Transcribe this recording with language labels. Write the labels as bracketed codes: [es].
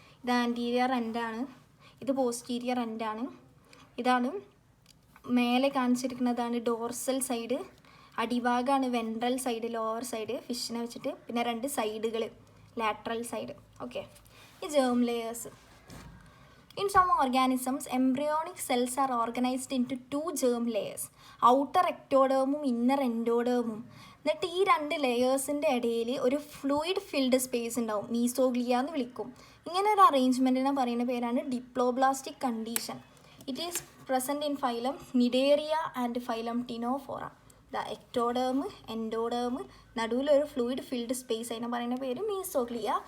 [ml] ഇത് ആൻറ്റീരിയർ എൻഡാണ്, ഇത് പോസ്റ്റീരിയർ എൻഡാണ്, ഇതാണ് മേലെ കാണിച്ചിരിക്കുന്നതാണ് dorsal side, അടിഭാഗമാണ് ventral side, lower side ഫിഷിനെ വെച്ചിട്ട്, പിന്നെ 2 സൈഡുകൾ ലാറ്ററൽ സൈഡ്. ഓക്കെ, ഈ germ layers. [en] In some organisms, embryonic cells are organized into 2 germ layers, outer ectodermum inner endodermum. [ml] എന്നിട്ട് ഈ 2 ലെയേഴ്സിൻ്റെ ഇടയിൽ ഒരു ഫ്ലൂയിഡ് ഫിൽഡ് സ്പേസ് ഉണ്ടാവും, മീസോഗ്ലിയ എന്ന് വിളിക്കും. ഇങ്ങനെ ഒരു അറേഞ്ച്മെൻറ്റിനെ പറയുന്ന പേരാണ് diploblastic condition. [en] It is present in phylum Cnidaria and phylum Ctenophora. [ml] The ectoderm, endoderm, നടുവിലൊരു fluid filled space, അതിനെ പറയുന്ന പേര് മീസോഗ്ലിയ.